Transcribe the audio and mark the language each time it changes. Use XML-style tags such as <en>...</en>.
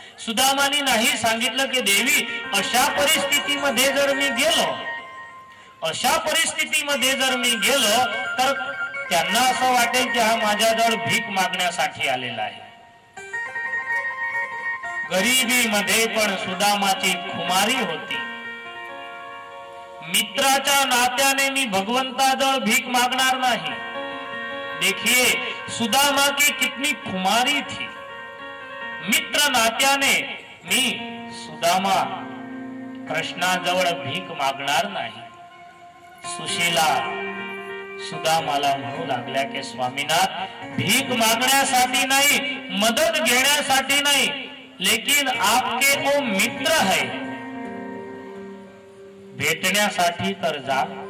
<mr>सुदामाने नाही सांगितलं की देवी अशा परिस्थितीमध्ये जर मी गेलो, अशा परिस्थितीमध्ये जर मी गेलो तर त्यांना असं वाटेल की हा माझ्याजवळ भीक मागण्यासाठी आलेला आहे. गरिबीमध्ये पण सुदामाची खुमारी होती. मित्राच्या नात्याने मी भगवंताजवळ भीक मागणार नाही.</mr> <hi>देखिए सुदामा की कितनी खुमारी थी.</hi> <mr>मित्र नात्याने मी सुदामा कृष्णाजवळ भीक मागणार नाही. सुशीला सुदामाला म्हणू लागल्या की स्वामीनाथ भीक मागण्यासाठी नाही, मदत घेण्यासाठी नाही,</mr> <hi>लेकिन आपके वो मित्र है,</hi> <mr>भेटण्यासाठी तर जा.</mr>